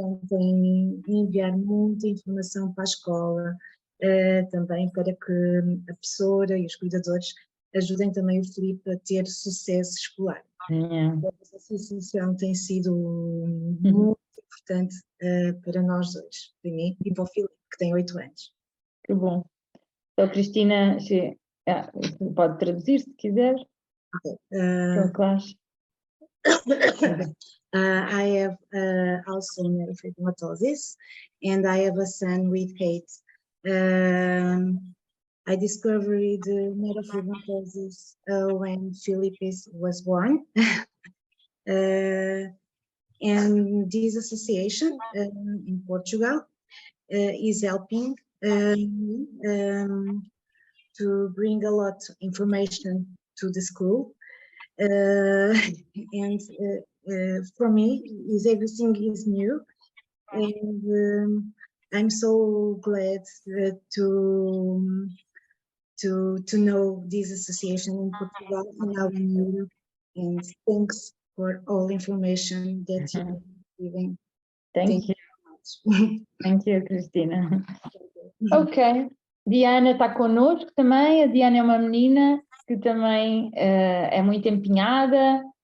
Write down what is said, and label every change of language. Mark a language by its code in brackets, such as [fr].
[pt] Tem enviar muita informação para a escola, também para que a professora e os cuidadores ajudem também o Filipe a ter sucesso escolar. A associação tem sido muito importante para nós dois, para mim e para o Filipe, que tem 8 anos. Que bom. Então, Cristina, pode traduzir se quiser. [en] Okay. I have also neurofibromatose, and I have a son with Kate. I discovered neurofibromatose when Philip was born. And this association in Portugal is helping to bring a lot of information to the school. And for me, everything is new. And I'm so glad to know this association in Portugal and now in Europe. And thanks for all information that you're giving. Thank you. Thank you, Cristina. Ok. [pt] Diana está connosco também. A Diana é uma menina que também é muito empenhada.